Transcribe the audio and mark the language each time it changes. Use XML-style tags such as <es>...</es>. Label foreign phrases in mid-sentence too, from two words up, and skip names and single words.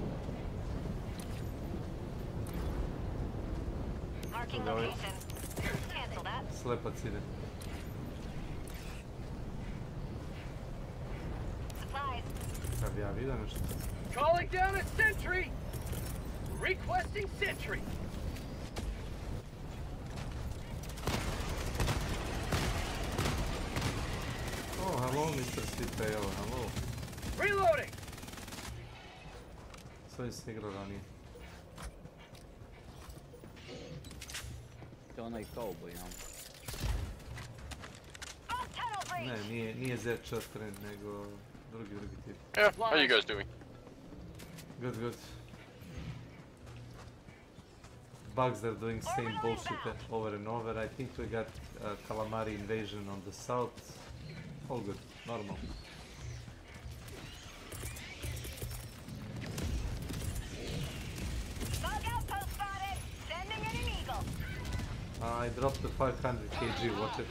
<en>Marking</en> <sr>Ovaj</sr> <en>location. Cancel that.</en> <sr>slepac ide.</sr> <en>Supplies.</en> <sr>Kad ja vidim nešto.</sr> <en>Calling down a sentry! Requesting sentry! Oh, hello, Mr.</en> <sr>Monster Slip je ovo, halo.</sr> <en>Reloading!</en> <sr>Sve se igrao ranije. To je onaj cowboy, no? Ne, nije Z4, nego drugi tip.</sr> <en>Yeah, how you guys doing? Good, good. Bugs that are doing same bullshit over and over. I think we got calamari invasion on the south. All good, normal. I dropped the 500 kg, watch it.</en>